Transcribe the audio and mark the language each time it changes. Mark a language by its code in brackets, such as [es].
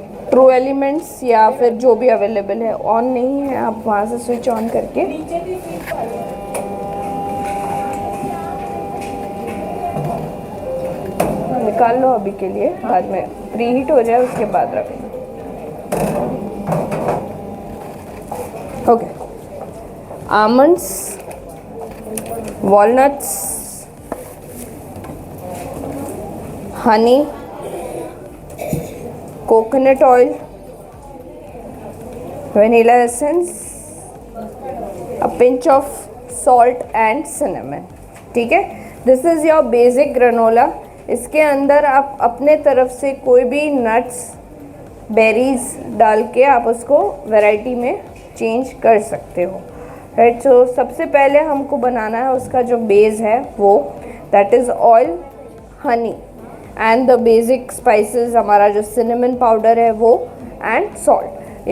[hi] True elements या फिर जो भी अवेलेबल है, ऑन नहीं है आप वहाँ से स्विच ऑन करके निकाल लो अभी के लिए, बाद में प्री हीट हो जाए उसके बाद रखेंगे। [en] Okay, almonds, walnuts, honey, coconut oil, vanilla essence, a pinch of salt and cinnamon। [hi] ठीक है, [en] This is your basic granola. [hi] इसके अंदर आप अपने तरफ से कोई भी नट्स, बेरीज डाल के आप उसको वैरायटी में चेंज कर सकते हो, राइट। सो सबसे पहले हमको बनाना है उसका जो बेस है वो, [en] that is oil, honey and the basic spices, [hi] हमारा जो सिनेमन पाउडर है वो, एंड सॉल्ट।